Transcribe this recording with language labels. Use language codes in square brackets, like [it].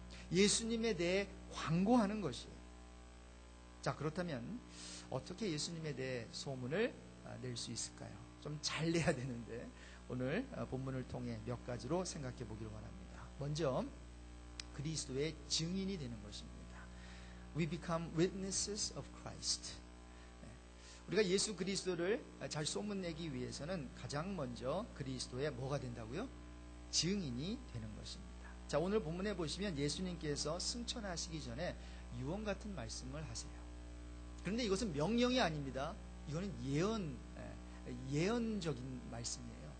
[ko] 예수님에 대해 광고하는 것이에요. 자, 그렇다면 어떻게 예수님에 대해 소문을 낼 수 있을까요? 좀 잘 내야 되는데 오늘 본문을 통해 몇 가지로 생각해 보기를 원합니다. 먼저 그리스도의 증인이 되는 것입니다. [en] We become witnesses of Christ. [ko] 우리가 예수 그리스도를 잘 소문내기 위해서는 가장 먼저 그리스도의 뭐가 된다고요? 증인이 되는 것입니다. 자, 오늘 본문에 보시면 예수님께서 승천하시기 전에 유언 같은 말씀을 하세요. 그런데 이것은 명령이 아닙니다. 이거는 예언적인 말씀이에요.